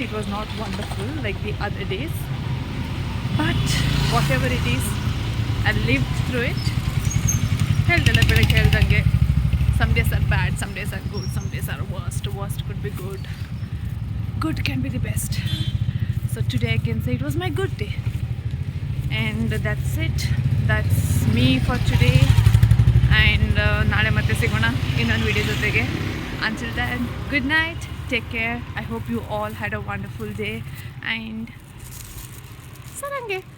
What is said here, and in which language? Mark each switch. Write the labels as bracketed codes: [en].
[en] It was not wonderful like the other days. But whatever it is, I lived through it. [kn] ಹೇಳ್ದಲ್ಲ ಬೆಳಗ್ಗೆ ಹೇಳ್ದಂಗೆ, [en] some days are bad, some days are good, some days are worst. Worst could be good. Good can be the best. So today I can say it was my good day. And that's it. That's me for today. And [kn] ನಾಳೆ ಮತ್ತೆ ಸಿಗೋಣ ಇನ್ನೊಂದು video ಜೊತೆಗೆ. [en] Until then, good night, take care. I hope you all had a wonderful day and sarange.